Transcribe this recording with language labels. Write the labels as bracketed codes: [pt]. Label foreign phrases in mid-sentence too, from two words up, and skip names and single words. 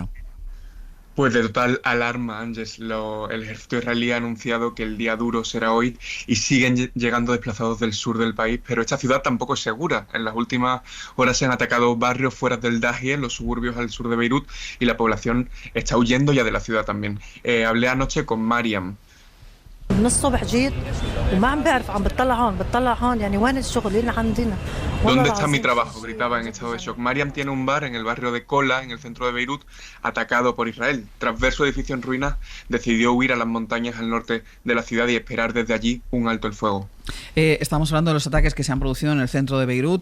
[es] Pues de total alarma, Ángels. El ejército israelí ha anunciado que el día duro será hoy y siguen llegando desplazados del sur del país, pero esta ciudad tampoco es segura. En las últimas horas se han atacado barrios fuera del Dahieh, en los suburbios al sur de Beirut, y la población está huyendo ya de la ciudad también. Hablé anoche con Mariam. [ar] من الصبح جيت وما عم بعرف عم بتطلع هون يعني وين الشغل اللي عندنا. [es] ¿Dónde está mi trabajo?, gritaba en estado de shock. Mariam tiene un bar en el barrio de Kola, en el centro de Beirut, atacado por Israel. Tras ver su edificio en ruinas, decidió huir a las montañas al norte de la ciudad y esperar desde allí un alto el fuego. Estamos hablando de los ataques que se han producido en el centro de Beirut.